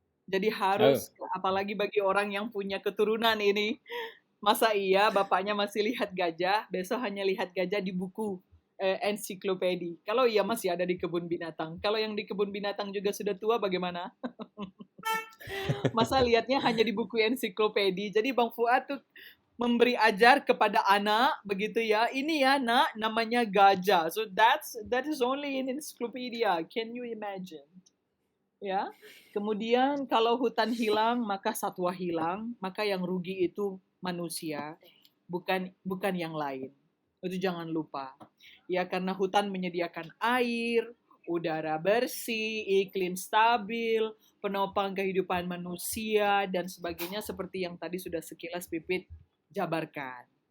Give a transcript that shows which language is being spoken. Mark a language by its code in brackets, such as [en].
[id] Jadi harus, apalagi bagi orang yang punya keturunan ini, masa iya bapaknya masih lihat gajah, besok hanya lihat gajah di buku ensiklopedi. Kalau iya masih ada di kebun binatang. Kalau yang di kebun binatang juga sudah tua bagaimana? Masa lihatnya hanya di buku ensiklopedi. Jadi Bang Fuad tuh memberi ajar kepada anak, begitu ya. Ini ya nak, namanya gajah. [en] So that is only in encyclopedia. Can you imagine? Ya. [id] Kemudian kalau hutan hilang, maka satwa hilang, maka yang rugi itu manusia, bukan yang lain. Itu jangan lupa. Ya, karena hutan menyediakan air, udara bersih, iklim stabil, penopang kehidupan manusia, dan sebagainya seperti yang tadi sudah sekilas Pipit jabarkan.